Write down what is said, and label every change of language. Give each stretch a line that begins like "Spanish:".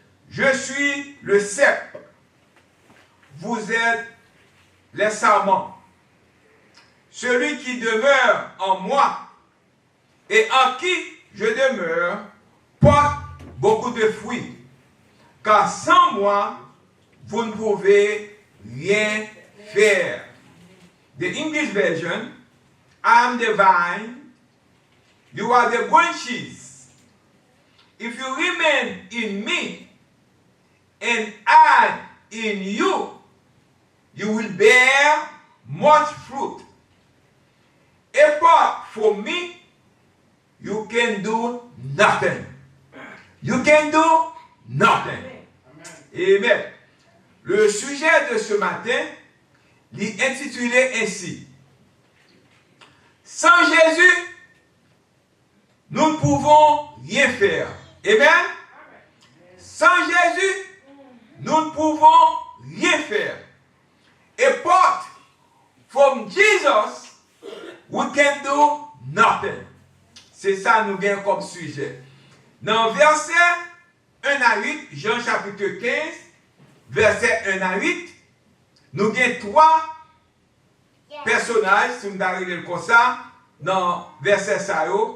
French: Je suis le cep. Vous êtes les sarments. Celui qui demeure en moi et en qui je demeure porte beaucoup de fruits. Car sans moi, vous ne pouvez rien faire.
English: The English version, I am the vine, you are the branches. If you remain in me and I in you, you will bear much fruit. Apart from me, you can do nothing. You can do nothing. Amen.
French: Le sujet de ce matin est intitulé ainsi. Sans Jésus, nous ne pouvons rien faire. Amen. Sans Jésus, nous ne pouvons rien faire.
English: Apart from Jesus, we can do nothing.
French: C'est ça nous gagnons comme sujet. Dans verset 1 à 8, Jean chapitre 15, verset 1 à 8, nous gagnons trois personnages, si nous arrivons comme ça, dans verset ça.